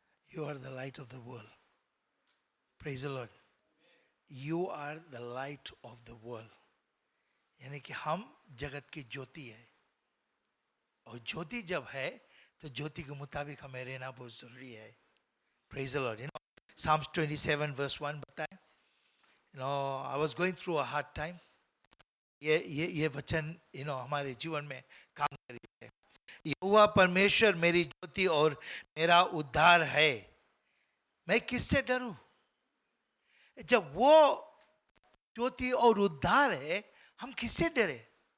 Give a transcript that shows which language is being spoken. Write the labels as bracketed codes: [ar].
[en] You are the light of the world. Praise the Lord. You are the light of the world. [hi] यानी कि हम जगत की ज्योति है, और ज्योति जब है तो ज्योति के मुताबिक हमें रहना बहुत जरूरी है. [en] Praise the Lord. You know, Psalms 27 verse 1 बताएं. You know, I was going through a hard time. [hi] ये वचन हमारे जीवन में काम कर रही है. यहोवा परमेश्वर मेरी ज्योति और मेरा उद्धार है, मैं किससे डरूं? जब वो ज्योति और उद्धार है, हम किससे डरे?